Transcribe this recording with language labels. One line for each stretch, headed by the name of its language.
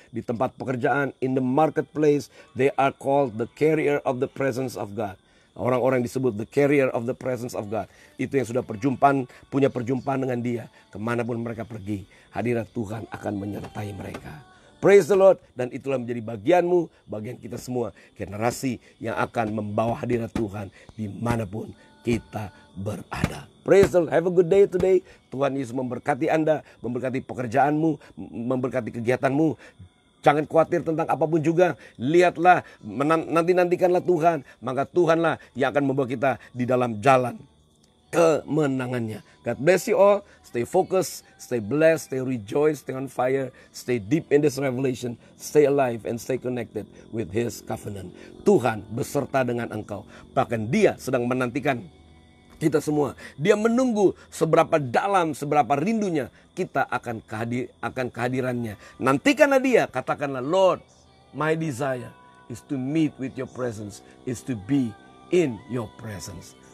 Indonesian: Di tempat pekerjaan,
English: in the marketplace, they are called the carrier of the presence of God.
Indonesian: Orang-orang disebut
English: the carrier of the presence of God.
Indonesian: Itu yang sudah punya perjumpaan dengan Dia. Kemanapun mereka pergi, hadirat Tuhan akan menyertai mereka.
English: Praise the Lord.
Indonesian: Dan itulah menjadi bagianmu, bagian kita semua. Generasi yang akan membawa hadirat Tuhan dimanapun kita berada.
English: Praise the Lord. Have a good day today.
Indonesian: Tuhan Yesus memberkati Anda, memberkati pekerjaanmu, memberkati kegiatanmu. Jangan khawatir tentang apapun juga. Lihatlah, nanti-nantikanlah Tuhan. Maka Tuhanlah yang akan membawa kita di dalam jalan kemenangannya.
English: God bless you all. Stay focused, stay blessed, stay rejoiced, stay on fire, stay deep in this revelation, stay alive and stay connected with His covenant.
Indonesian: Tuhan beserta dengan engkau. Bahkan Dia sedang menantikan kita semua. Dia menunggu seberapa dalam, seberapa rindunya kita akan kehadirannya. Nantikanlah Dia, katakanlah,
English: Lord, my desire is to meet with your presence, is to be in your presence.